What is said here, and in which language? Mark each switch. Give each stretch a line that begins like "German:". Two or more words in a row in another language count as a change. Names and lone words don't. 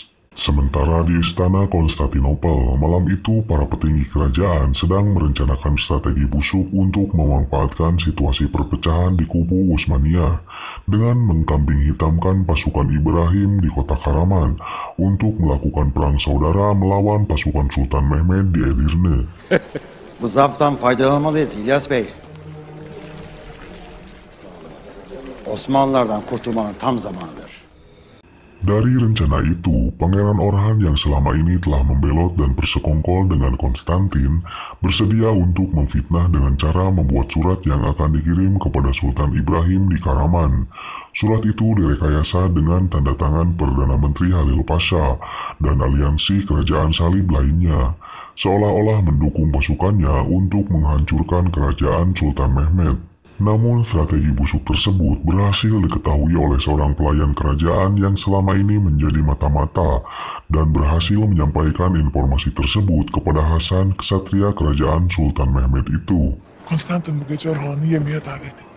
Indonesian: Sementara di Istana Konstantinopel, malam itu para petinggi kerajaan sedang merencanakan strategi busuk untuk memanfaatkan situasi perpecahan di kubu Utsmaniyah dengan mengkambing hitamkan pasukan Ibrahim di kota Karaman untuk melakukan perang saudara melawan pasukan Sultan Mehmed di Edirne.
Turkish: Bu zaaftan faydalanmalıyız İlyas Bey. Osmanlılardan kurtulmanın tam zamanıdır.
Indonesian: Dari rencana itu, Pangeran Orhan yang selama ini telah membelot dan bersekongkol dengan Konstantin bersedia untuk memfitnah dengan cara membuat surat yang akan dikirim kepada Sultan Ibrahim di Karaman. Surat itu direkayasa dengan tanda tangan Perdana Menteri Halil Pasha dan aliansi kerajaan salib lainnya, seolah-olah mendukung pasukannya untuk menghancurkan kerajaan Sultan Mehmed. Namun strategi busuk tersebut berhasil diketahui oleh seorang pelayan kerajaan yang selama ini menjadi mata-mata dan berhasil menyampaikan informasi tersebut kepada Hasan, ksatria kerajaan Sultan Mehmed itu.
Turkish: Konstantin bu gece Orhan'ı yemeğe davet et.